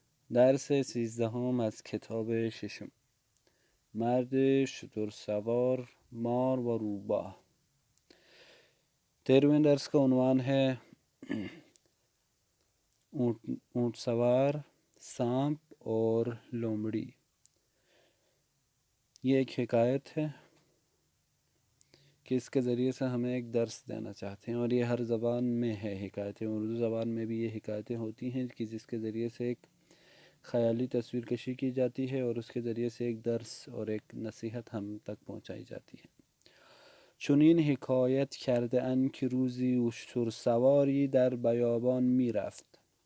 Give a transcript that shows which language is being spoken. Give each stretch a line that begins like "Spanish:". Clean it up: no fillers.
Persian: درس 13 از کتاب ششم، مرد شتر سوار، مار و روباه.
Urdu: 13 درس کا عنوان ہے اونٹ سوار، سانپ اور لومڑی. یہ ایک حکایت ہے کہ اس کے ذریعے سے ہمیں ایک درس دینا چاہتے ہیں، اور یہ ہر زبان میں ہے حکایتیں. اردو زبان میں بھی یہ حکایتیں ہوتی ہیں کہ جس کے ذریعے سے ایک خیالی تصویر کشی کی جاتی ہے اور اس کے ذریعے سے ایک درس اور ایک نصیحت ہم تک پہنچائی جاتی ہے.
Persian: چنین حکایت کرده اند که روزی اشتر سواری در بیابان می رفت.